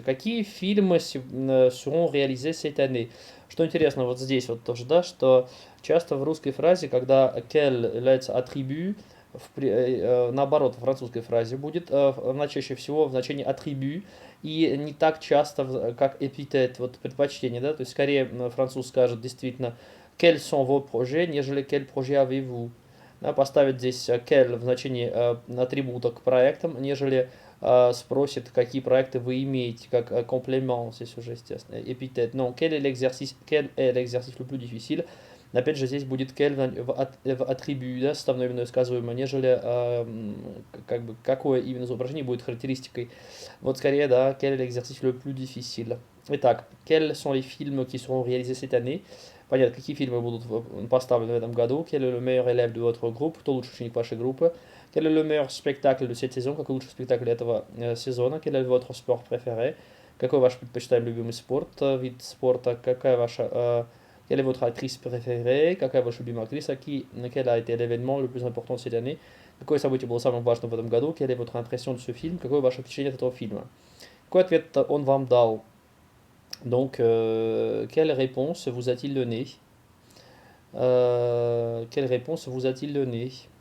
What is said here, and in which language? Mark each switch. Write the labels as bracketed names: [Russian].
[Russian] Какие фильмы [French] seront réalisés cette année? [Russian] Что интересно вот здесь вот тоже, да, что часто в русской фразе, когда quel является атрибут, наоборот, в французской фразе будет, она чаще всего в значении атрибут, и не так часто, как эпитет, вот предпочтение, да, то есть скорее француз скажет действительно [French] quels sont vos projets, [Russian] нежели [French] quel projet avez-vous. [Russian] Да, поставить здесь quel в значении атрибута к проектам, нежели спросит, какие проекты вы имеете, как комплимент, здесь уже, естественно, эпитет. [French] Non, quel est l'exercice le plus difficile? [Russian] Опять же, здесь будет quel в атрибут, да, составное именное сказуемое, нежели как бы, какое именно изображение будет характеристикой. Вот скорее, да, [French] quel est l'exercice le plus difficile. [Russian] Итак, [French] quels sont les films qui seront réalisés cette année? [Russian] Понятно, какие фильмы будут поставлены в этом году, [French] quel est le meilleur élève de votre groupe, [Russian] кто лучший ученик вашей группы, [French] quel est le meilleur spectacle de cette saison, [Russian] какой лучший спектакль этого сезона, [French] quel est votre sport préféré, [Russian] какой ваш предпочитаемый любимый спорт, вид спорта, какая ваша, [French] quelle est votre actrice préférée, [Russian] какая ваша любимая актриса, [French] quel a été l'événement le plus important de cette année, [Russian] какое событие было самым важным в этом году, [French] quelle est votre impression de ce film, [Russian] какое ваше впечатление от этого фильма. Какой ответ он вам дал? [French] Donc, quelle réponse vous a-t-il donné? Quelle réponse vous a-t-il donné?